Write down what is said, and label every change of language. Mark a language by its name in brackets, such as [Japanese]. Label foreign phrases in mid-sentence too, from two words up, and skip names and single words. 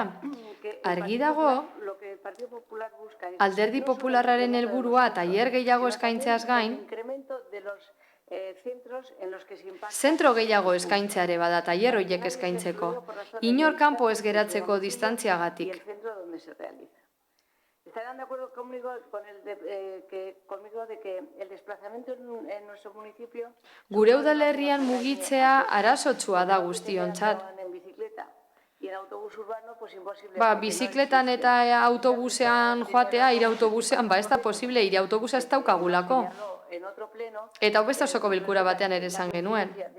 [Basque] Argi dago, alderdi popularraren helburua tailer gehiago eskaintzeaz gain, zentro gehiago eskaintzeare bada tailer horiek eskaintzeko, inor kanpo ez geratzeko distantziagatik. [Spanish] ¿Estarán de acuerdo conmigo de que el desplazamiento en nuestro municipio... [Basque] Gure udalerrian mugitzea arazotsua da guztiontzat. Bizikletan eta autobusean joatea, autobusean, ez da posible, autobusa ez daukagulako. Eta hau beste osoko bilkura batean ere esan genuen.